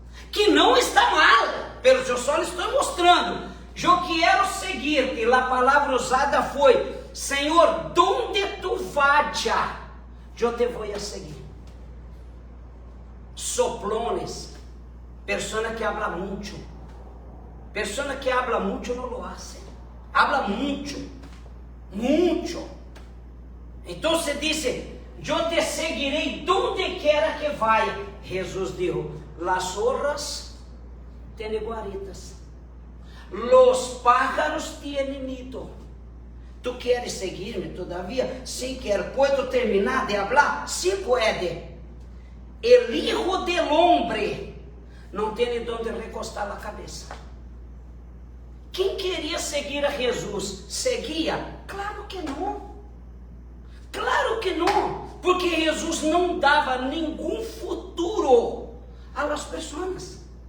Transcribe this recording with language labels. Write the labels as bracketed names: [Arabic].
[Portuguese] Que não está mal, pelo que eu só lhe estou mostrando. Eu quero seguir, e a palavra usada foi, Senhor, [Spanish] donde tu vaya, [Portuguese] eu te vou a seguir. [Spanish] Soplones, Persona que habla mucho. Persona que habla mucho no lo hace. Habla mucho. Mucho. Entonces dice, yo te seguiré donde quiera que vaya. Jesús dijo, las zorras tienen guaritas, los pájaros tienen nido. ¿Tú quieres seguirme todavía? Sí quiero. ¿Puedo terminar de hablar? Sí puede. El Hijo del Hombre [Portuguese] não tem onde recostar a cabeça. Quem queria seguir a Jesus, seguia? Claro que não. Claro que não. Porque Jesus não dava nenhum futuro às pessoas.